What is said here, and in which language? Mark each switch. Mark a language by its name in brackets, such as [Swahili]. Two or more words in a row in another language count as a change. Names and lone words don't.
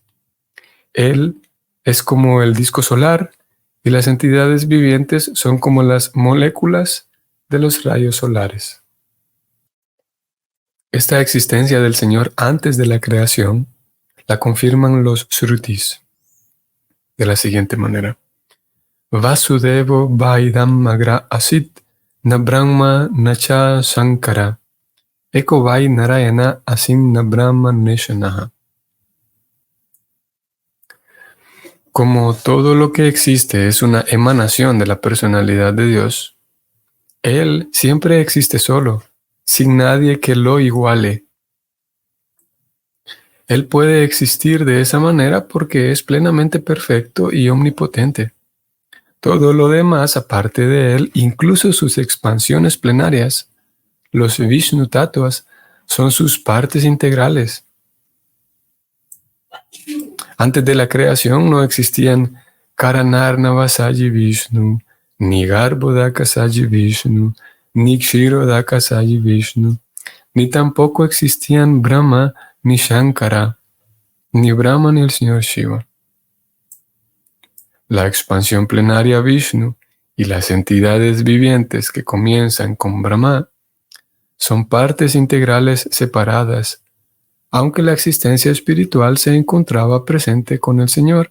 [Spanish] Él es como el disco solar y las entidades vivientes son como las moléculas de los rayos solares. Esta existencia del Señor antes de la creación la confirman los Shrutis de la siguiente manera. [Sanskrit] Vasudevo Vaidam Agra Asit Na Brahma Nacha Sankara Eko Vai Narayana Asim Na Brahma Neshanaha. [Spanish] Como todo lo que existe es una emanación de la personalidad de Dios, Él siempre existe solo, sin nadie que lo iguale. Él puede existir de esa manera porque es plenamente perfecto y omnipotente. Todo lo demás, aparte de Él, incluso sus expansiones plenarias, los [Sanskrit] Vishnu Tattvas, [Spanish] son sus partes integrales. Antes de la creación no existían Karanarnava Saji Vishnu, ni Garbhodaka Saji Vishnu, ni Kshirodaka Saji Vishnu, ni tampoco existían Brahma ni Shankara, ni Brahma ni el Señor Shiva. La expansión plenaria Vishnu y las entidades vivientes que comienzan con Brahma son partes integrales separadas, aunque la existencia espiritual se encontraba presente con el Señor.